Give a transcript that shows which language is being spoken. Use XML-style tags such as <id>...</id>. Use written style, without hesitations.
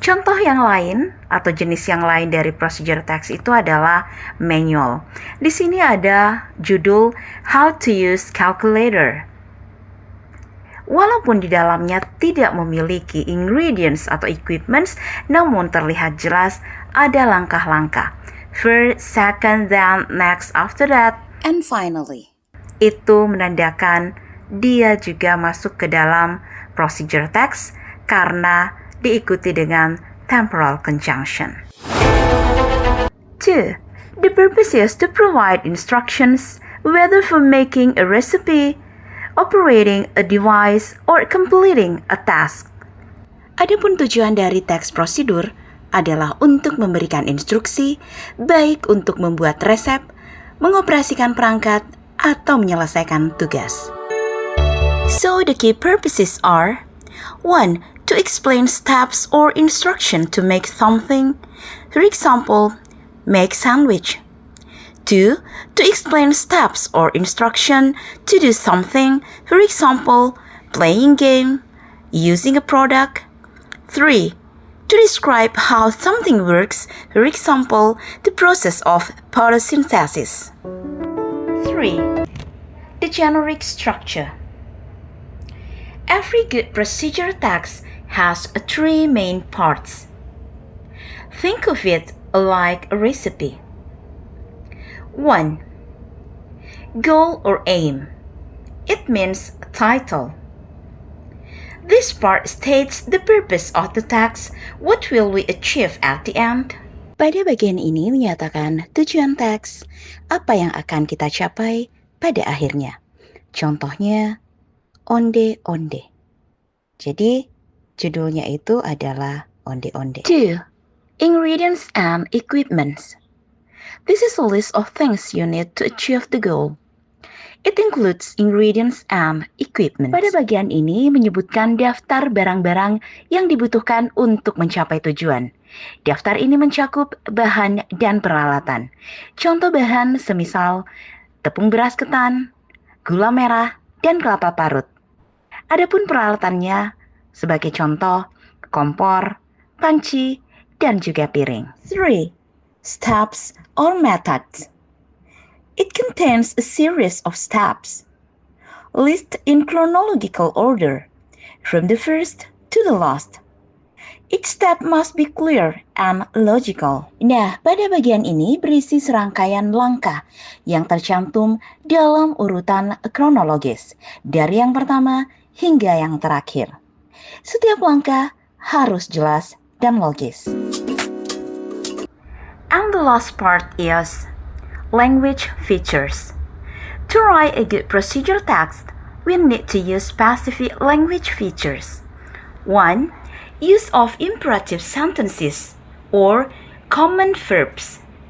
<id>Contoh yang lain atau jenis yang lain dari procedure text itu adalah manual. Di sini ada judul How to Use Calculator. Walaupun di dalamnya tidak memiliki ingredients atau equipments, namun terlihat jelas ada langkah-langkah.</id> <en>First, second, then, next, after that, and finally.</en> <id>Itu menandakan dia juga masuk ke dalam procedure text karena diikuti dengan temporal conjunction.</id> <en>2. The purpose is to provide instructions whether for making a recipe, operating a device, or completing a task.</en> <id>Adapun tujuan dari teks prosedur adalah untuk memberikan instruksi, baik untuk membuat resep, mengoperasikan perangkat, atau menyelesaikan tugas.</id> <en>So the key purposes are 1. To explain steps or instruction to make something. For example, make sandwich. 2. To explain steps or instruction to do something. For example, playing game, using a product. 3. To describe how something works. For example, the process of photosynthesis. 3. The generic structure. Every good procedure text has 3 main parts. Think of it like a recipe. 1. Goal or aim. It means title. This part states the purpose of the text. What will we achieve at the end?</en> <id>Pada bagian ini menyatakan tujuan teks, apa yang akan kita capai pada akhirnya. Contohnya, onde-onde. Jadi, judulnya itu adalah onde-onde.</id> <en>2. Ingredients and equipments. This is a list of things you need to achieve the goal. It includes ingredients and equipment.</en> <id>Pada bagian ini menyebutkan daftar barang-barang yang dibutuhkan untuk mencapai tujuan. Daftar ini mencakup bahan dan peralatan. Contoh bahan semisal tepung beras ketan, gula merah, dan kelapa parut. Adapun peralatannya sebagai contoh kompor, panci, dan juga piring.</id> <en>3. Steps or methods. It contains a series of steps, listed in chronological order, from the first to the last. Each step must be clear and logical.</en> <id>Nah, pada bagian ini berisi serangkaian langkah yang tercantum dalam urutan kronologis, dari yang pertama hingga yang terakhir. Setiap langkah harus jelas dan logis.</id> <en>And the last part is language features. To write a good procedure text, we need to use specific language features. 1. Use of imperative sentences or command verbs.</en>